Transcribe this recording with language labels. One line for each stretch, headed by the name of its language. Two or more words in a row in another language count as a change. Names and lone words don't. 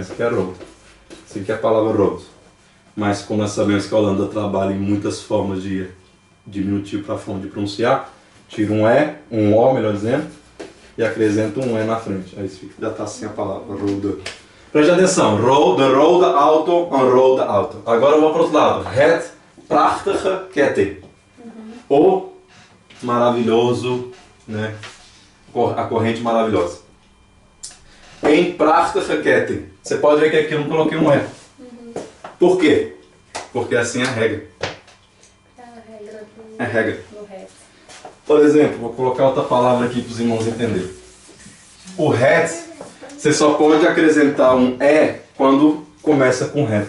Portuguese: Esse aqui é rood. Esse aqui é a palavra rood. Mas como nós sabemos que a Holanda trabalha em muitas formas de diminutivo para a forma de pronunciar, tira um E, um O, melhor dizendo, e acrescenta um E na frente. Aí já está assim a palavra, rood. Preste atenção,
Dutch: rood, rode auto, een rode auto.
Portuguese: Agora eu vou para o outro lado.
Dutch: Het prachtige ketting.
Portuguese: O maravilhoso, né? A corrente maravilhosa.
Dutch: Em prachtige ketting.
Portuguese: Você pode ver que aqui eu não coloquei um E. Por quê? Porque assim é a regra. É a regra É a regra. do resto. Por exemplo, vou colocar outra palavra aqui para os irmãos entenderem. O het, você só pode acrescentar um E quando começa com het.